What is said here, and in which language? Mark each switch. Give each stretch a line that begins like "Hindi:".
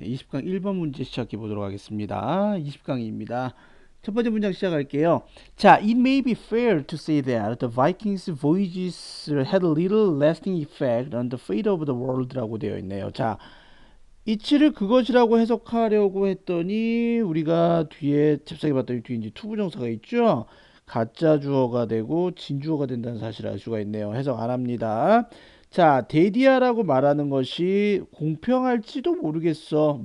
Korean: 20강 1번 문제 시작해 보도록 하겠습니다. 20강입니다. 첫 번째 문장 시작할게요.
English: 자, it may be fair to say that the Vikings' voyages had little lasting effect on the fate of the world라고
Korean: 되어 있네요. 자, 이치를 그것이라고 해석하려고 했더니 우리가 뒤에 잽싸게 봤더니 뒤에 이제 투부정사가 있죠. 가짜 주어가 되고 진주어가 된다는 사실을 알 수가 있네요. 해석 안 합니다. 자, 데디아라고 말하는 것이 공평할지도 모르겠어.